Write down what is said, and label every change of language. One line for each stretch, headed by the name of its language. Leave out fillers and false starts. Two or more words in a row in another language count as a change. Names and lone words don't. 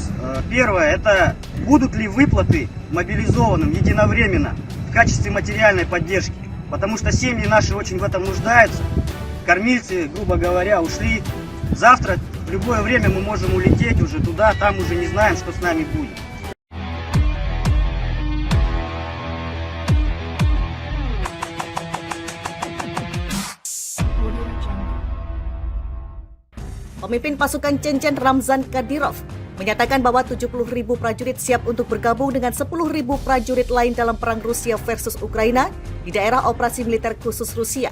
Russian: Первое, это будут ли выплаты мобилизованным единовременно в качестве материальной поддержки? Потому что семьи наши очень в этом нуждаются. Кормильцы, грубо говоря, ушли. Завтра в любое время мы можем улететь уже туда, там уже не знаем, что с нами будет.
Indonesian: Pemimpin pasukan Chechen Ramzan Kadyrov menyatakan bahwa 70.000 prajurit siap untuk bergabung dengan 10.000 prajurit lain dalam perang Rusia versus Ukraina di daerah operasi militer khusus Rusia.